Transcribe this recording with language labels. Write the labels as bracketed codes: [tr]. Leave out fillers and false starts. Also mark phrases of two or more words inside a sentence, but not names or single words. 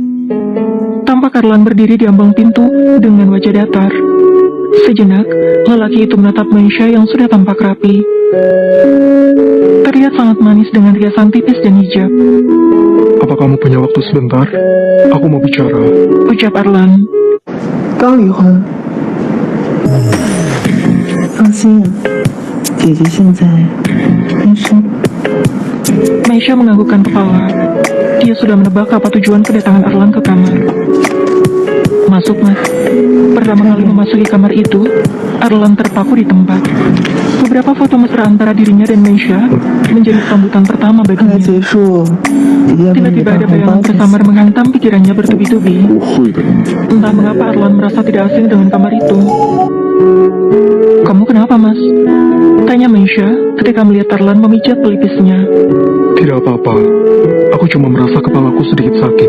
[id] Tampak Arlan berdiri di ambang pintu dengan wajah datar. Sejenak, lelaki itu menatap Maisha yang sudah tampak rapi. Terlihat sangat manis dengan riasan tipis dan hijab. Apa kamu punya waktu sebentar? Aku mau bicara. Ucap Arlan. [zh] 刚离婚，放心，姐姐现在单身。 [id] Maisha menganggukkan kepala. Dia sudah menebak apa tujuan kedatangan Arlan ke kamar. Masuk, Mas. Pertama kali memasuki kamar itu, Arlan terpaku di tempat. Beberapa foto mesra antara dirinya dan Maisha menjadi sambutan pertama [zh] 快 [id] baginya. [zh] 结束，姐姐要给你 [id] Tiba-tiba [zh] 带 [id] ada [zh] 红 [id] bayangan [zh] 包钱。 [id] tersamar menghantam pikirannya bertubi-tubi. Entah mengapa Arlan merasa tidak asing dengan kamar itu. Kamu kenapa, Mas? Tanya Maisha ketika melihat Arlan memijat pelipisnya. Tidak apa-apa. Aku cuma merasa kepalaku sedikit sakit.